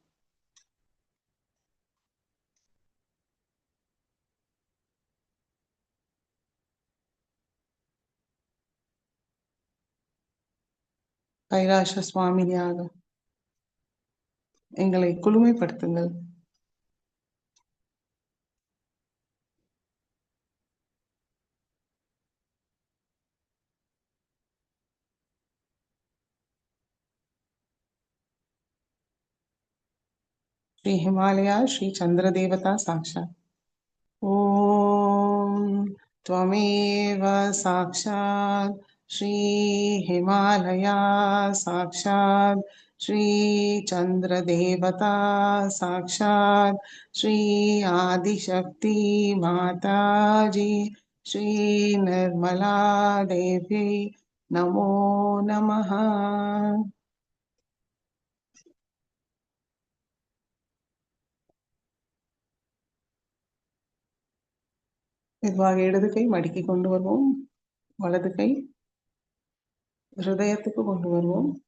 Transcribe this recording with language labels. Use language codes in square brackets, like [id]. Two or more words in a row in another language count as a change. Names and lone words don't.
[ta] கைலாச சுவாமினியாக எங்களை குளுமைப்படுத்துங்கள். [sa] श्री हिमालया श्री चंद्र देवता साक्षात्. ओम त्वमेव साक्षात् श्री हिमालया साक्षात् श्री चंद्र देवता साक्षात् श्री आदिशक्ति माताजी श्री निर्मला देवी नमो नमः. [ta] மெதுவாக இடது கை மடக்கி கொண்டு வருவோம். வலது கை ஹிருதயத்துக்கு கொண்டு வருவோம்.